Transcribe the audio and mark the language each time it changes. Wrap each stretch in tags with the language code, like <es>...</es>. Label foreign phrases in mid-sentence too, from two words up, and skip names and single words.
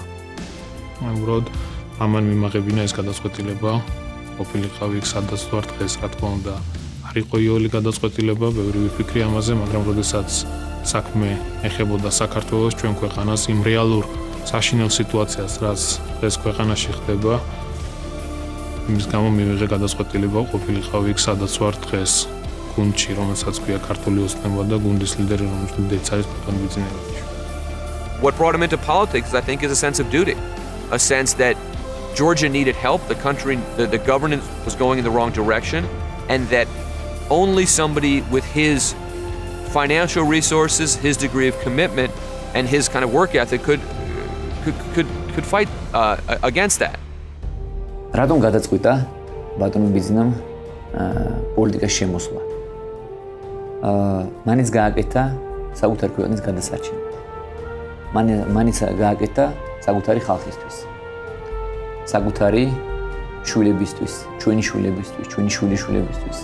<ka>უბრალოდ ამან მიმაღებინა ეს გადაწყვეტილება, ყოფილიყავი იქ სადაც ვარ დღეს, რა თქმა უნდა, არ იყო იოლი გადაწყვეტილება, ბევრი ვიფიქრე ამაზე, მაგრამ როდესაც საქმე ეხებოდა საქართველოს, ჩვენ ქვეყანას, იმ რეალურ საშინელ სიტუაციას, რაც დღეს ქვეყანაში ხდება, იმის გამო მივიღე გადაწყვეტილება, ყოფილიყავი იქ სადაც ვარ დღეს. გუნდში, რომელსაც ქვია ქართული ოცნება და გუნდის ლიდერი, რომელიც არის ბატონი ბიძინელიშვილი.</ka> <en>What brought him into politics, I think, is a sense of duty, a sense that Georgia needed help, the country, the governance was going in the wrong direction, and that only somebody with his financial resources, his degree of commitment, and his kind of work ethic could fight against that.</en> <ka>რატომ გადაწყვიტა ბატონი ბიძინამ პოლიტიკაში შემოსვლა? მანიც გააკეთა საკუთარი ქვეყნის გადასარჩენა. მანიც გააკეთა საკუთარი ხალხისთვის. საკუთარი შვილებისთვის, ჩვენი შვილებისთვის, ჩვენი შვილიშვილებისთვის.</ka>